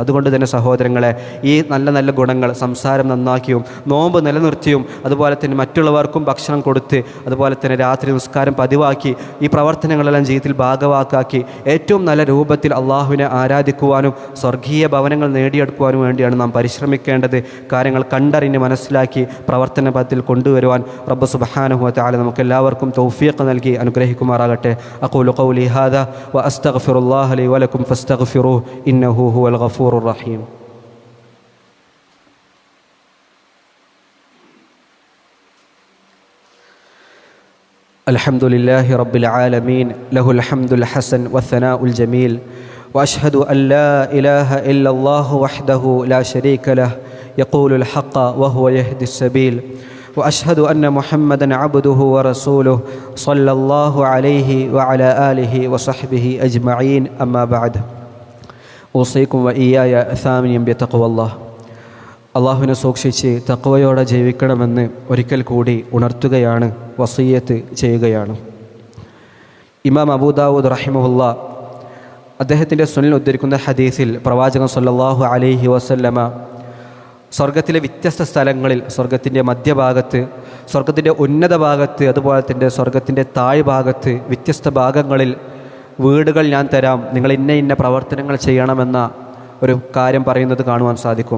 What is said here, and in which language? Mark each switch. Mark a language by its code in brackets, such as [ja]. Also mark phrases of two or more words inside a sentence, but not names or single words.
[ml] അതുകൊണ്ട് തന്നെ സഹോദരങ്ങളെ, ഈ നല്ല നല്ല ഗുണങ്ങൾ സംസാരം നന്നാക്കിയും നോമ്പ് നിലനിർത്തിയും അതുപോലെ തന്നെ മറ്റുള്ളവർക്കും ഭക്ഷണം കൊടുത്ത് അതുപോലെ തന്നെ രാത്രി നിസ്കാരം പതിവാക്കി ഈ പ്രവർത്തനങ്ങളെല്ലാം ജീവിതത്തിൽ ഭാഗവാക്കാക്കി ഏറ്റവും നല്ല രൂപത്തിൽ അള്ളാഹുവിനെ ആരാധിക്കുവാനും സ്വർഗീയ ഭവനങ്ങൾ നേടിയെടുക്കുവാനും വേണ്ടിയാണ് നാം പരിശ്രമിക്കേണ്ടത്. കാര്യങ്ങൾ കണ്ടറിഞ്ഞ് മനസ്സിലാക്കി പ്രവർത്തന പദത്തിൽ കൊണ്ടുവരുവാൻ [ar] رب سبحانه وتعالى [ml] നമുക്കെല്ലാവർക്കും തൗഫീഖ് നൽകി അനുഗ്രഹിക്കുമാറാകട്ടെ. [ar] أقول قولي هذا وأستغفر الله لي ولكم فاستغفروه إنه هو الغفور الرحيم. الحمد لله رب العالمين له الحمد الحسن والثناء الجميل وأشهد أن لا إله إلا الله وحده لا شريك له يقول الحق وهو يهدي السبيل وأشهد أن محمدا عبده ورسوله صلى الله عليه وعلى آله وصحبه أجمعين أما بعد أوصيكم وإياي ثامنيا بتقوى الله. [ml] അള്ളാഹുവിനെ സൂക്ഷിച്ച് തഖ്വയോടെ ജീവിക്കണമെന്ന് ഒരിക്കൽ കൂടി ഉണർത്തുകയാണ്, വസിയ്യത്ത് ചെയ്യുകയാണ്. ഇമാം അബൂ ദാവൂദ് റഹിമഹുല്ലാ അദ്ദേഹത്തിൻ്റെ സുനനിൽ ഉദ്ധരിക്കുന്ന ഹദീസിൽ പ്രവാചകൻ [ar] صلى الله عليه وسلم [ml] സ്വർഗത്തിലെ വ്യത്യസ്ത സ്ഥലങ്ങളിൽ, സ്വർഗത്തിൻ്റെ മധ്യഭാഗത്ത്, സ്വർഗത്തിൻ്റെ ഉന്നത ഭാഗത്ത്, അതുപോലെ തന്നെ സ്വർഗത്തിൻ്റെ താഴ്ഭാഗത്ത് വ്യത്യസ്ത ഭാഗങ്ങളിൽ വീടുകൾ ഞാൻ തരാം, നിങ്ങൾ ഇന്ന ഇന്ന പ്രവർത്തനങ്ങൾ ചെയ്യണമെന്ന ഒരു കാര്യം പറയുന്നത് കാണുവാൻ സാധിക്കും.